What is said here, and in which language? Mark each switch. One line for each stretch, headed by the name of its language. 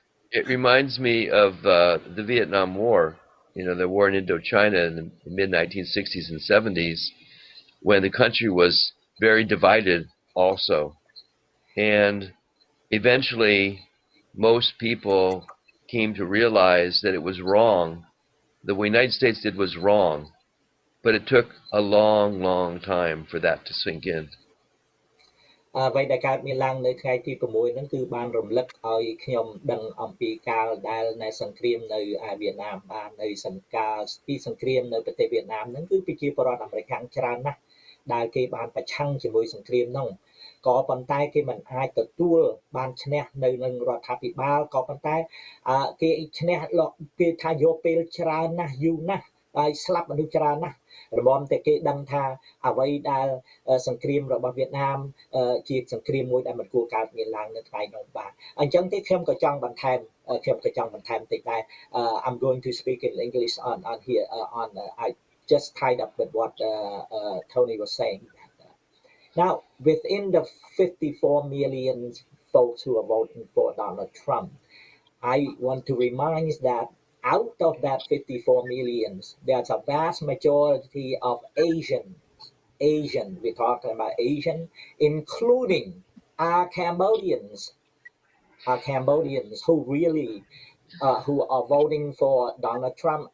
English: It reminds me of the Vietnam War, the war in Indochina in the mid-1960s and 70s, when the country was very divided also. And eventually, most people came to realize that it was wrong. What the United States did was wrong, but it took a long, long time for that to sink in.
Khmer: អ្វីដែលកើតមានឡើងនៅថ្ងៃទី6ហ្នឹងគឺបានរំលឹកឲ្យខ្ញុំដឹងអំពីកាលដែលនៃសង្គ្រាមនៅវៀតណាមបាននៅសង្ការពីសង្គ្រាមនៅប្រទេសវៀតណាមហ្នឹងគឺប្រជាពលរដ្ឋអាមេរិកខាងច្រើនណាស់ដែលគេបានប្រឆាំងជាមួយសង្គ្រាមហ្នឹងក៏ប៉ុន្តែគេមិនអាចទទួលបានឈ្នះនៅនឹងរដ្ឋាភិបាលក៏ប៉ុន្តែ គេឈ្នះគេថាយកពេលច្រើនណាស់យូរណាស់ហើយស្លាប់មនុស្សច្រើនណាស់រំតែគេដឹងថាអ្វីដែលសង្គ្រាមរបស់វៀតណាមជាសង្គ្រាមមួយដែលមិនគួរកើតមានឡើងនៅថ្ងៃនោះបាទអញ្ចឹងទេខ្ញុំក៏ចង់បន្ថែមតិចដែរ
English: I'm going to speak in English on here I just tied up with what Tony was saying. Now, within the 54 million folks who are voting for Donald Trump, I want to remind that out of that 54 millions, there's a vast majority of Asian, we're talking about Asian, including our Cambodians who really, who are voting for Donald Trump.